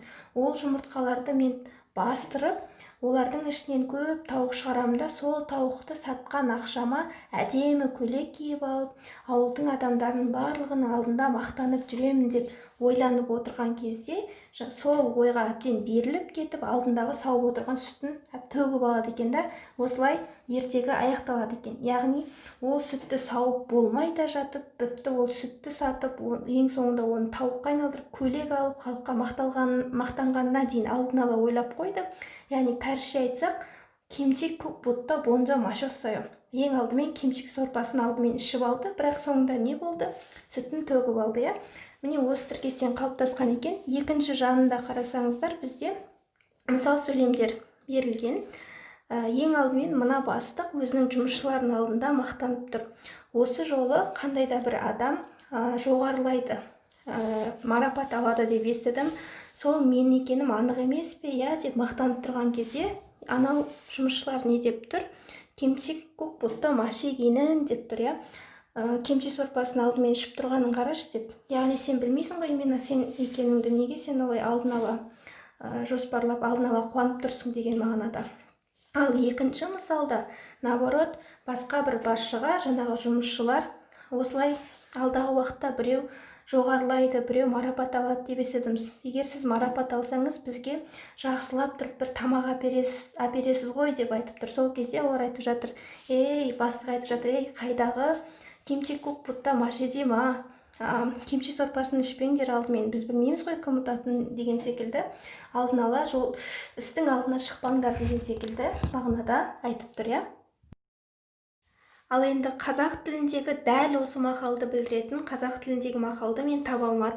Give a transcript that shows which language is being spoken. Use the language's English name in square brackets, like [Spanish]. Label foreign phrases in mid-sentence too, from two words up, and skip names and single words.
[Kazakh] Ол жұмыртқаларды мен бастырып, олардың ішінен көп тауық шығарамын да, сол тауықты сатқан ақшама әдемі көйлек киіп алып, ауылдың адамдарының барлығының алдында мақтанып жүремін деп ойланып отырған кезде, сол ойға әбден беріліп кетіп, алдындағы сауып отырған сүтін төгіп алады екен да, осылай ертегі аяқталады екен. Яғни, ол сүтті сауып болмай да жатып, біпті ол сүтті сатып, ең соңында оны тауыққа айналдырып, көйлек алып, халыққа мақтанғанына дейін алдын ала ойлап қойды. Яғни, кәрісше айтсақ, [Korean] 김치국부터 먼저 마셨어요. [Kazakh] ең алдымен кимчик сорпасын алдымен ішіп алды, бірақ соңында не болды? Сүтін төгіп алды, иә. Міне осы тіркестен қалыптасқан екен. Екінші жанында қарасаңыздар, бізде мысал сөйлемдер берілген. Ең алдымен мына бастық өзінің жұмысшыларының алдында мақтанып тұр. Осы жолы қандай да бір адам жоғарылайды, марапат алады деп естідім. Сол мен екенім анық емес пе, иә, деп мақтанып тұрған кезде, анау жұмысшылар не деп тұр? [Korean] 김치국부터 마시기는 [Kazakh] деп тұр, иә. Кимчи сорпасын алдымен ішіп тұрғанын қарашы деп. Яғни сен білмейсің ғой именно сен екеніңді, неге сен олай алдын ала жоспарлап, алдын ала қуанып тұрсың деген мағынада. Ал екінші мысалда, наоборот, басқа бір басшыға жаңағы жұмысшылар осылай алдағы уақытта біреу жоғарылайды, біреу марапат алады деп естідім. Егер сіз марапат алсаңыз, бізге жақсылап тұрып бір тамақ әпересіз ғой деп айтып тұр. Сол кезде олар айтып жатыр, бастық айтып жатыр, қайдағы [Korean] 김치국부터 마시지 [Kazakh] ма, кимчи сорпасын ішпеңдер алдымен, біз білмейміз ғой кім ұтатын деген секілді, алдын ала істің алдына шықпаңдар деген секілді мағынада айтып тұр, иә. Ал енді қазақ тіліндегі дәл осы мақалды білдіретін қазақ тіліндегі мақалды мен таба алмадым.